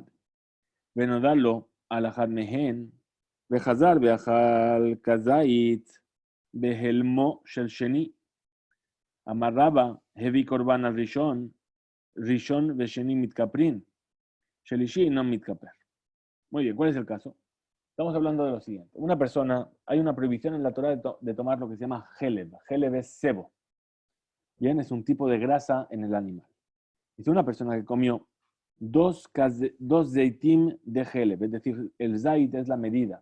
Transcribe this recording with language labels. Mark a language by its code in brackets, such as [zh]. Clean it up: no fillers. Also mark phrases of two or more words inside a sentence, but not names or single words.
[he] ונודע לו על אחד מהן, וחזר ואכל כזית בהלמו של שני. אמר רבא, הביא קורבן הראשון, ראשון ושני מתכפרין, שלישי no מתכפר. [es] Muy bien, ¿cuál es el caso? Estamos hablando de lo siguiente. Una persona, hay una prohibición en la Torah de tomar lo que se llama heleb. Heleb es sebo. Bien, es un tipo de grasa en el animal. Dice una persona que comió dos zeitim de heleb, es decir, el zait es la medida.